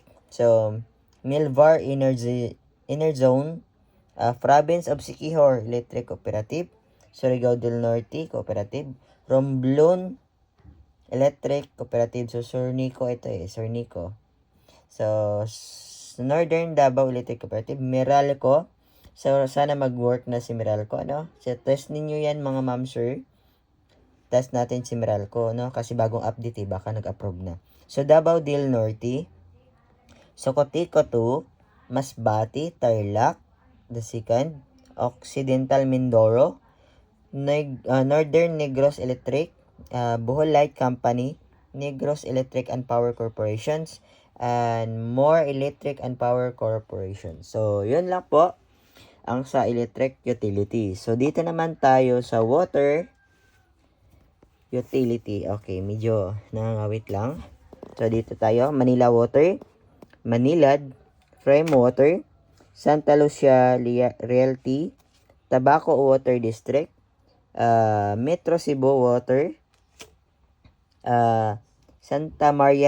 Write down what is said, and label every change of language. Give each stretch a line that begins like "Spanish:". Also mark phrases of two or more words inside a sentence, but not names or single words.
Filipino: So, Milvar Inner Zone, Province of Siquijor Electric Cooperative, Surigao del Norte Cooperative, Romblon Electric Cooperative. So, Surnico ito eh, Surnico. So, Northern Davao Electric Cooperative, Meralco. So, sana mag-work na si Meralco, ano? So, test ninyo yan mga ma'am sir. Test natin si Meralco, no? Kasi bagong update eh, baka nag-approve na. So, Davao del Norte, Socotico 2, Masbate, Tarlac, the second, Occidental Mindoro, Northern Negros Electric, Bohol Light Company, Negros Electric and Power Corporations, and More Electric and Power Corporation. So, yun lang po ang sa electric utility. So, dito naman tayo sa water utility. Okay, medyo nangangawit lang. So, dito tayo. Manila Water, Manilad, Frame Water, Santa Lucia Realty, Tabaco Water District, Metro Cebu Water, Santa Maria